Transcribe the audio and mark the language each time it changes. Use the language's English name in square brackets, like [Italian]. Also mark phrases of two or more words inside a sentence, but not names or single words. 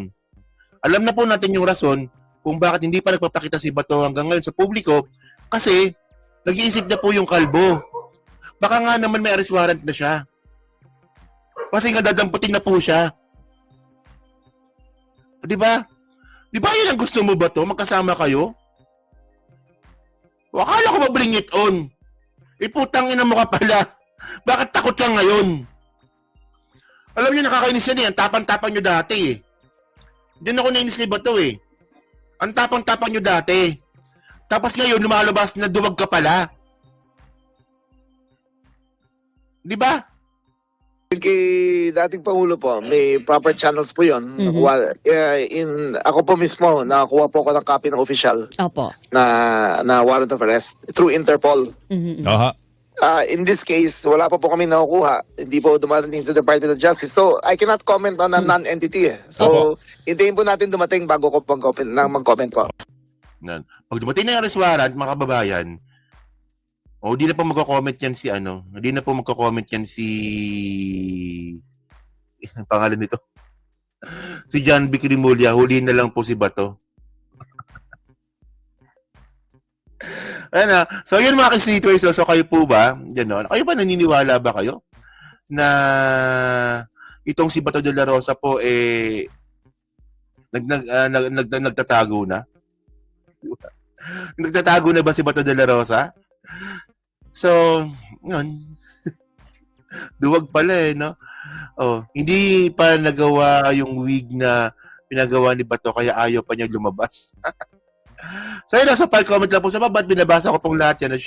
[Filipino] Alam na po natin yung rason kung bakit hindi pa nagpapakita si Bato hanggang ngayon sa publiko kasi nag-iisip na po yung kalbo. Baka nga naman may arrest warrant na siya. Kasi nga dadamputin na po siya. Di ba? Di ba yun ang gusto mo ba to? Magkasama kayo? O, akala ko ma- [English] bring it on. [Filipino] Putang ina mo ka pala. Bakit takot ka ngayon? Alam niyo, nakakainis yan eh. Ang tapang-tapang nyo dati eh. Diyan ako nainis kay Bato eh. Ang tapang-tapang nyo dati. Tapos ngayon, lumalabas na duwag ka pala. Di ba? Kay dating Pangulo po, may [English] proper channels [Filipino] po yun. Mhm. Ako po mismo, nakakuha po ako ng copy ng official Opo. [English] na warrant of arrest through Interpol. Mhm. Aha. In this case, [Filipino] wala pa po kami nakukuha. Hindi po dumadating sa Department of Justice. [English] So, I cannot comment on a non-entity. [Filipino] So, hintayin po natin dumating bago ko mag-comment po. Nan. Pag dumating na yung [English] arrest warrant, [Filipino] mga kababayan, di na po magko-comment yan si hindi na po magko-comment yan si ang pangalan nito. Si John B. Remulla, huli na lang po si Bato. Ayan na. So, yun mga kisitways. So, kayo po ba, kayo ba naniniwala ba kayo na itong si Bato de la Rosa po nagtatago na? Nagtatago na ba si Bato de la Rosa? So, yun. Duwag pala no? Hindi pa nagawa yung wig na pinagawa ni Bato kaya ayaw pa niya lumabas. So, yun sa comment lang po sa baba at binabasa ko pong lahat yan.